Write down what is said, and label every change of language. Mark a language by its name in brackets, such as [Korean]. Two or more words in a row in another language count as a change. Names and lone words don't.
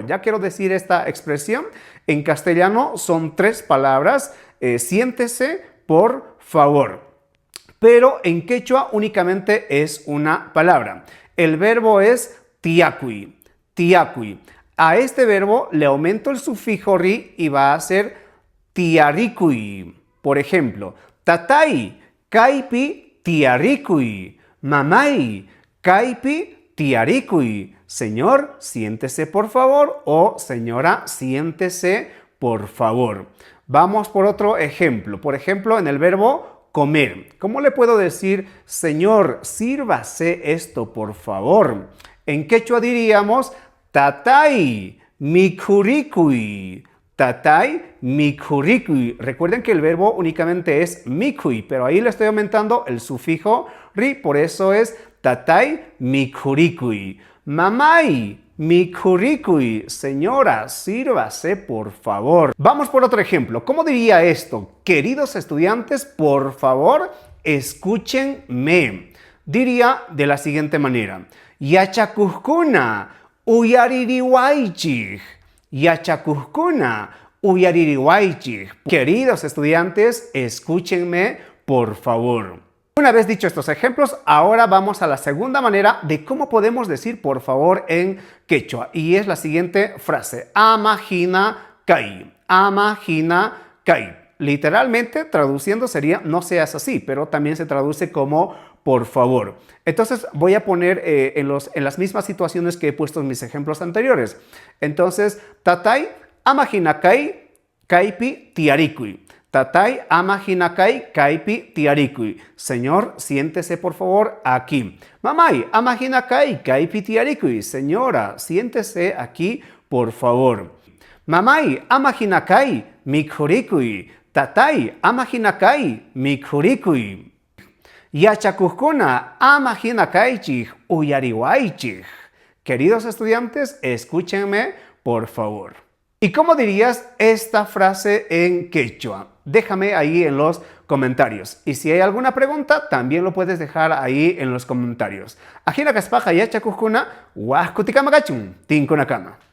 [Spanish] Ya quiero decir esta expresión. En castellano son tres palabras, siéntese por favor. Pero en quechua únicamente es una palabra. El verbo es [Quechua] tiacui, tiacui. [Spanish] A este verbo le aumento el sufijo ri y va a ser tiaricui. Por ejemplo, [Quechua] tatay, caipi, tiaricui. Mamay, caipi, tiaricui. [Spanish] Señor, siéntese por favor, o señora, siéntese por favor. Vamos por otro ejemplo. Por ejemplo, en el verbo comer. ¿Cómo le puedo decir, señor, sírvase esto por favor? En quechua diríamos, [Quechua] tatay, mikurikui. Tatay, mikurikui. [Spanish] Recuerden que el verbo únicamente es mikui, pero ahí le estoy aumentando el sufijo ri, por eso es [Quechua] tatay, mikurikui. Mamay, mikurikui. [Spanish] Señora, sírvase por favor. Vamos por otro ejemplo. ¿Cómo diría esto? Queridos estudiantes, por favor, escúchenme. Diría de la siguiente manera. [Quechua] Yachakuskuna, uyaririwaichig. Yachakuskuna, uyaririwaichig. [Spanish] Queridos estudiantes, escúchenme por favor. Una vez dicho estos ejemplos, ahora vamos a la segunda manera de cómo podemos decir por favor en quechua. Y es la siguiente frase. [Quechua] Amajina kai. Amajina kai. [Spanish] Literalmente traduciendo sería no seas así, pero también se traduce como por favor. Entonces voy a poner en las mismas situaciones que he puesto en mis ejemplos anteriores. Entonces, [Quechua] tatay, amajina kai, kaipi, tiarikui. Tatay, amajinakai, kaipi, tiarikui. [Spanish] Señor, siéntese por favor aquí. [Quechua] Mamay, amajinakai, kaipi, tiarikui. [Spanish] Señora, siéntese aquí por favor. [Quechua] Mamay, amajinakai, mikurikui. Tatay, amajinakai, mikurikui. Yachakuskuna, amajinakaichig, uyariwaichig. [Spanish] Queridos estudiantes, escúchenme por favor. ¿Y cómo dirías esta frase en quechua? Déjame ahí en los comentarios. Y si hay alguna pregunta, también lo puedes dejar ahí en los comentarios. [Quechua] Ajina kaspaja yachakuskuna, huascutikamagachun, tinkunakama.